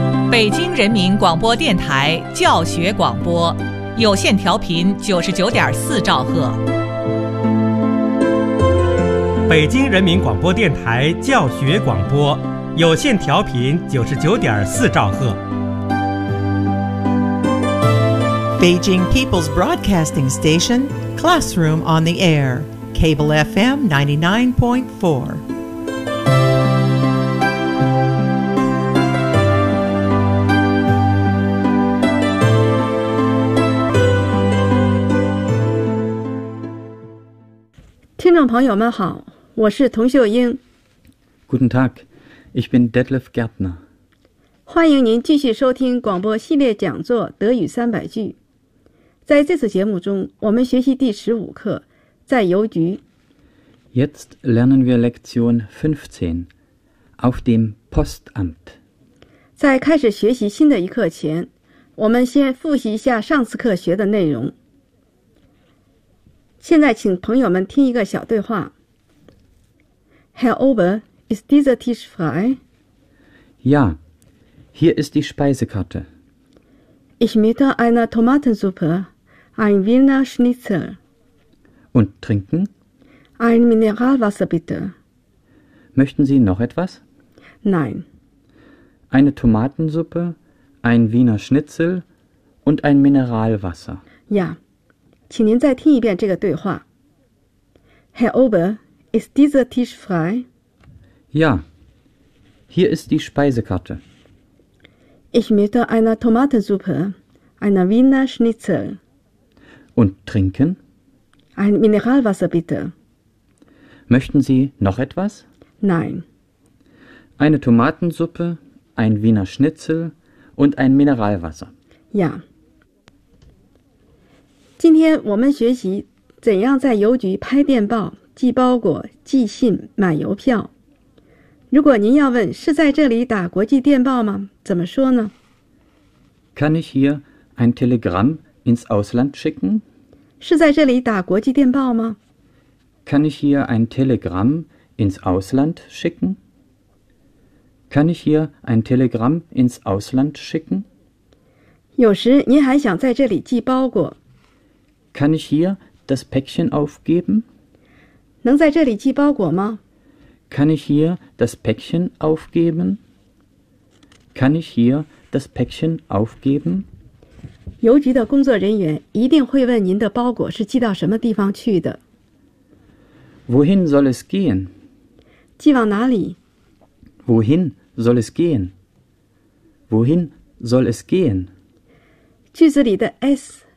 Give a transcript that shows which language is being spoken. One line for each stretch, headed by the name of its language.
Chinese: 北京人民广播电台教学广播，有线调频99.4兆赫。北京人民广播电台教学广播，有线调频99.4兆赫。
English: Beijing People's Broadcasting Station, Classroom on the Air, Cable FM 99.4.
Chinese: Hello, 朋友们好，我是童秀英。
German: Guten Tag, ich bin Detlef Gärtner.
Chinese: 欢迎您继续收听广播系列讲座德语三百句。在这次节目中，我们学习第15课，在邮局。
German: Jetzt lernen wir Lektion 15, auf dem Postamt.
Chinese: 在开始学习新的一课前，我们先复习一下上次课学的内容。现在请朋友们听一个小对话。
German: Herr Ober, ist dieser Tisch frei? Ja, hier ist die Speisekarte. Ich möchte eine Tomatensuppe, ein Wiener Schnitzel. Und trinken? Ein Mineralwasser bitte. Möchten Sie noch etwas? Nein. Eine Tomatensuppe, ein Wiener Schnitzel und ein Mineralwasser. Ja.
Chinese: 请您再听一遍这个对话。
German: Herr Ober, ist dieser Tisch frei? Ja, hier ist die Speisekarte. Ich möchte eine Tomatensuppe, eine Wiener Schnitzel. Und trinken? Ein Mineralwasser bitte. Möchten Sie noch etwas? Nein. Eine Tomatensuppe, ein Wiener Schnitzel und ein Mineralwasser. Ja.
Chinese: 今天我们学习怎样在邮局拍电报、寄包裹、寄信、买邮票。如果您要问是在这里打国际电报吗？怎么说呢
German: ？Kann ich hier ein Telegramm ins Ausland schicken？
Chinese: 是在这里打国际电报吗
German: ？Kann ich hier ein Telegramm ins Ausland schicken？ Kann ich hier ein Telegramm ins Ausland schicken？
Chinese: 有时您还想在这里寄包裹。
German: Kann ich hier das Päckchen aufgeben?
Chinese: 能在这里寄包裹吗
German: ？Kann ich hier das Päckchen aufgeben? Kann ich hier das Päckchen aufgeben?
Chinese: 邮局的工作人员一定会问您的包裹是寄到什么地方去的。
German: Wohin soll es gehen?
Chinese: 寄往哪里
German: ？Wohin soll es gehen? Wohin soll es gehen?
Chinese: 句子里的 s。